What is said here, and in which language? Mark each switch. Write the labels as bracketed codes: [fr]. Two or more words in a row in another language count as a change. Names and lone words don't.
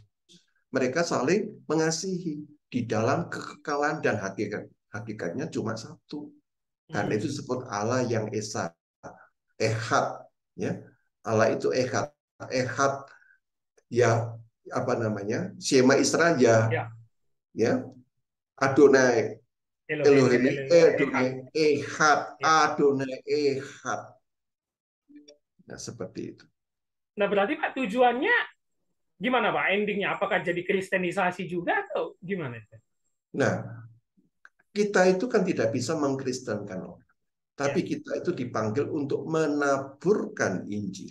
[id] Mereka saling mengasihi di dalam kekekalan dan hakikatnya cuma satu. Karena itu disebut Allah yang esa, ehad, ya. Allah itu ehad, ehad ya apa namanya? [he] שמע ישראל ya. אדוני אלהים, אדוני אחד, אדוני אחד. [id] Nah, seperti itu. Nah, berarti Pak tujuannya gimana Pak? Endingnya apakah jadi kristenisasi juga atau gimana? Nah, kita itu kan tidak bisa mengkristenkan orang. Tapi Ya. kita itu dipanggil untuk menaburkan Injil.